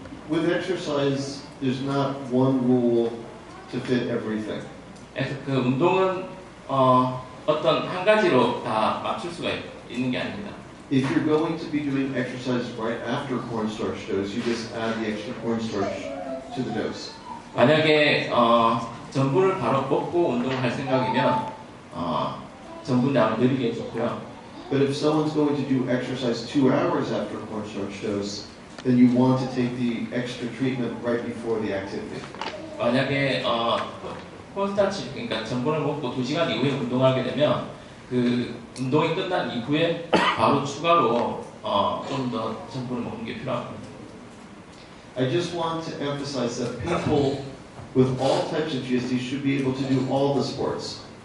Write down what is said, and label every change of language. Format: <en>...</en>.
<en>With exercise, there's not one rule to fit everything.</en> <ko>그 운동은 어떤 한 가지로 다 맞출 수가 있는 게 아닙니다.</ko> <en>If you're going to be doing exercise right after cornstarch dose, you just add the extra cornstarch to the dose.</en> <ko>만약에 전분을 바로 먹고 운동을 할 생각이면 전분 양을 늘리게 좋고요.</ko> <en>But if someone's going to do exercise 2 hours after cornstarch dose, then you want to take the extra treatment right before the activity.</en> <ko>만약에 콘스타치 그러니까 전분을 먹고 2시간 이후에 운동하게 되면 그 운동이 끝난 이후에 바로 추가로 좀 더 전분을 먹는 게 필요합니다.</ko> <en>I just want to emphasize that people with all types of GSD should be able to do all the sports.</en>